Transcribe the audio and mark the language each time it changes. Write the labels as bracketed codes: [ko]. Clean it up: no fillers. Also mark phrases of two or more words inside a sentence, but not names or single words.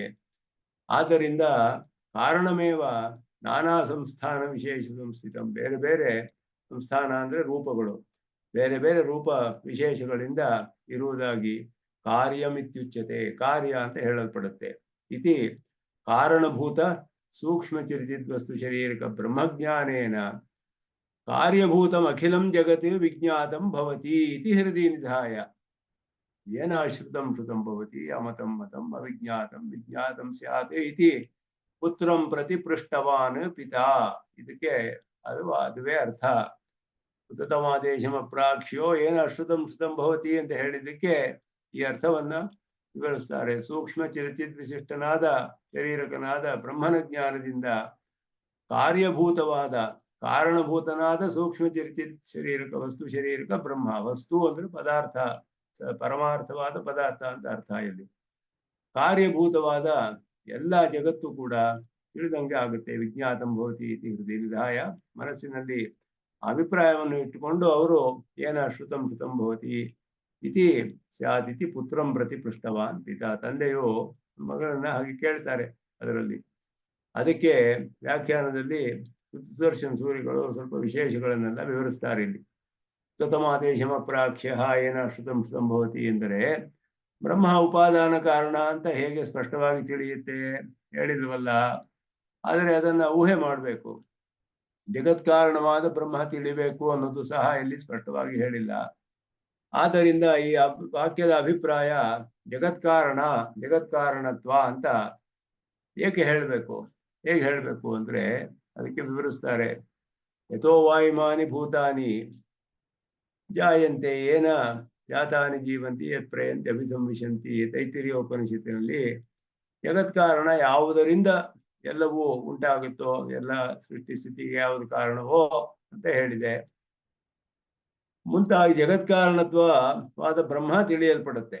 [kn] ಆದ್ದರಿಂದ [sa] ಕಾರಣಮೇವ ನಾನಾ ಸಂಸ್ಥಾನ ವಿಶೇಷ ಸಂಸ್ಥಿತಂ, [kn] ಬೇರೆ ಬೇರೆ ಸಂಸ್ಥಾನ ಅಂದ್ರೆ ರೂಪಗಳು, ಬೇರೆ ಬೇರೆ ರೂಪ ವಿಶೇಷಗಳಿಂದ ಇರುವುದಾಗಿ ಕಾರ್ಯಮಿತ್ಯುಚ್ಯತೆ, ಕಾರ್ಯ ಅಂತ ಹೇಳಲ್ಪಡುತ್ತೆ. [sa] ಇತಿ ಕಾರಣಭೂತ ಸೂಕ್ಷ್ಮ ಚಿರಿತಿದ್ವಸ್ತು ಶರೀರಕ ಬ್ರಹ್ಮಜ್ಞಾನೇನ ಕಾರ್ಯಭೂತಂ ಅಖಿಲಂ ಜಗತಿ ವಿಜ್ಞಾತಂ ಭವತಿ ಇತಿ ಹೃದಯ ನಿಧಾಯ ಏನ ಶ್ರುತಂ ಶ್ರುತಂ ಭವತಿ ಅಮತಂ ಮತಂ ಅವಿಜ್ಞಾತಂ ವಿಜ್ಞಾತಂ ಸ್ಯಾತ್ ಇತಿ ಪುತ್ರಂ ಪ್ರತಿ ಪೃಷ್ಟವಾನ್ ಪಿತಾ. [kn] ಇದಕ್ಕೆ ಅದುವೇ ಅರ್ಥ. [sa] ಉತ್ತಮಾದೇಶಂ ಅಪ್ರಾಕ್ಷ್ಯೋ ಏನ ಶ್ರುತಂ ಶ್ರುತಂ ಭವತಿ [kn] ಅಂತ ಹೇಳಿದ್ದಕ್ಕೆ ಈ ಅರ್ಥವನ್ನ ವಿವರಿಸ್ತಾರೆ. ಸೂಕ್ಷ್ಮ ಚಿರಚಿತ್ ವಿಶಿಷ್ಟನಾದ ಶರೀರಕನಾದ ಬ್ರಹ್ಮನ ಜ್ಞಾನದಿಂದ ಕಾರ್ಯಭೂತವಾದ ಕಾರಣಭೂತನಾದ ಸೂಕ್ಷ್ಮ ಚಿರಚಿತ್ ಶರೀರಕ ವಸ್ತು ಶರೀರಕ ಬ್ರಹ್ಮ, ವಸ್ತು ಅಂದ್ರೆ ಪದಾರ್ಥ, ಪರಮಾರ್ಥವಾದ ಪದಾರ್ಥ ಅಂತ ಅರ್ಥ. ಇಲ್ಲಿ ಕಾರ್ಯಭೂತವಾದ ಎಲ್ಲ ಜಗತ್ತು ಕೂಡ ತಿಳಿದಂಗೆ ಆಗುತ್ತೆ. [sa] ವಿಜ್ಞಾತಂ ಭವತಿ ಇತಿ ಹೃದಯ ನಿಧಾಯ, [kn] ಮನಸ್ಸಿನಲ್ಲಿ ಅಭಿಪ್ರಾಯವನ್ನು ಇಟ್ಟುಕೊಂಡು ಅವರು [sa] ಏನ ಶ್ರುತಂ ಶ್ರುತಂ ಭವತಿ ಇತಿ ಸ್ಯಾತ್ ಇತಿ ಪುತ್ರಂ ಪ್ರತಿ ಪೃಷ್ಟವಾನ್ ಪಿತಾ. [kn] ತಂದೆಯು ಮಗಳನ್ನ ಹಾಗೆ ಕೇಳ್ತಾರೆ ಅದರಲ್ಲಿ. ಅದಕ್ಕೆ ವ್ಯಾಖ್ಯಾನದಲ್ಲಿ ಸುದರ್ಶನ ಸೂರಿಗಳು ಸ್ವಲ್ಪ ವಿಶೇಷಗಳನ್ನೆಲ್ಲ ವಿವರಿಸ್ತಾರೆ. ಇಲ್ಲಿ [sa] ಉತ್ತಮಾದೇಶಮ ಪ್ರಾಕ್ಷ್ಯ ಏನ ಶ್ರುತಂ ಶ್ರುತಂ ಭವತಿ [kn] ಎಂದರೆ ಬ್ರಹ್ಮ ಉಪಾದಾನ ಕಾರಣ ಅಂತ ಹೇಗೆ ಸ್ಪಷ್ಟವಾಗಿ ತಿಳಿಯುತ್ತೆ ಹೇಳಿಲ್ವಲ್ಲ, ಆದರೆ ಅದನ್ನ ಊಹೆ ಮಾಡಬೇಕು. ಜಗತ್ ಕಾರಣವಾದ ಬ್ರಹ್ಮ ತಿಳಿಬೇಕು ಅನ್ನೋದು ಸಹ ಇಲ್ಲಿ ಸ್ಪಷ್ಟವಾಗಿ ಹೇಳಿಲ್ಲ. ಆದ್ದರಿಂದ ಈ ವಾಕ್ಯದ ಅಭಿಪ್ರಾಯ ಜಗತ್ಕಾರಣತ್ವ ಅಂತ ಏಕೆ ಹೇಳಬೇಕು, ಹೇಗೆ ಹೇಳಬೇಕು ಅಂದ್ರೆ ಅದಕ್ಕೆ ವಿವರಿಸ್ತಾರೆ. [sa] ಯಥೋ ವಾಯುಮಾನಿ ಭೂತಾನಿ ಜಾಯಂತೆ ಏನ ಜಾತಾನಿ ಜೀವಂತಿ ಯತ್ ಪ್ರಯಂತಿ ಅಭಿಸಂವಿಶಂತಿ [kn] ತೈತ್ತಿರಿಯ ಉಪನಿಷತ್ತಿನಲ್ಲಿ ಜಗತ್ಕಾರಣ ಯಾವುದರಿಂದ ಎಲ್ಲವೂ ಉಂಟಾಗುತ್ತೋ, ಎಲ್ಲ ಸೃಷ್ಟಿ ಸ್ಥಿತಿಗೆ ಯಾವುದು ಕಾರಣವೋ ಅಂತ ಹೇಳಿದೆ. ಮುಂತಾಗಿ ಜಗತ್ಕಾರಣತ್ವವಾದ ಬ್ರಹ್ಮ ತಿಳಿಯಲ್ಪಡುತ್ತೆ.